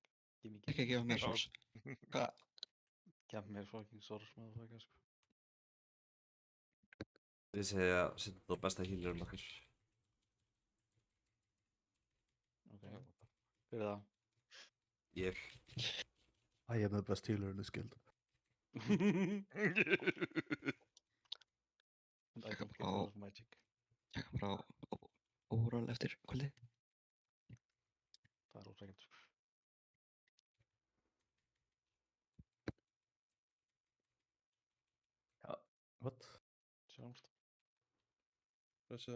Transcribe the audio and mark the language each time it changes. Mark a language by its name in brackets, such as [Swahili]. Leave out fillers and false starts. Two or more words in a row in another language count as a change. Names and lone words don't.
[Icelandic] Ekki að gefa mér sors. Hvað? Gef mér fucking sors með það, sko. Ég segi að setja þetta á besta healerum okkar. Hver er það? Ég. [English] I am the best healer in this guild. And I completely love magic. [Icelandic] Ég kom frá overall eftir kvöldi. Það er ósækjandi, sko. [English] Ja, what? [Icelandic] Sjáumst. Blessiðan.